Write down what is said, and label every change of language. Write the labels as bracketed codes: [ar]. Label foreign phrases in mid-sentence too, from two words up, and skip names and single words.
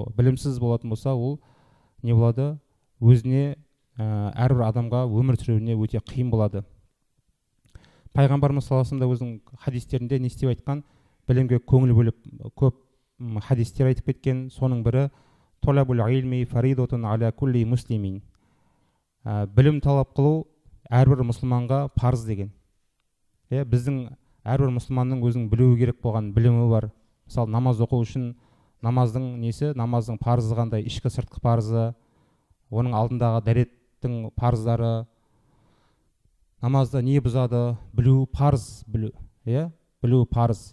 [kk] Білімсіз болатын болса, ол не болады? Өзіне, әрбір адамға өмір сүруіне өте қиын болады. Пайғамбарымыз [ar] صلى الله عليه وسلم [kk] өзінің хадистерінде не істеп айтқан? Білімге көңіл бөліп көп хадистер айтып кеткен. Соның бірі [ar] طلب العلم فريضة على كل مسلم. [kk] Білім талап қылу әрбір мұсылманға парыз деген. Біздің әрбір мұсылманның өзінің білуі керек болған білімі бар. Мысалы намаз оқу үшін намаздың несі, намаздың парызы қандай, ішкі сыртқы парызы, оның алдындағы дәреттің парыздары, намазда не бұзады, білу парыз, білу парыз.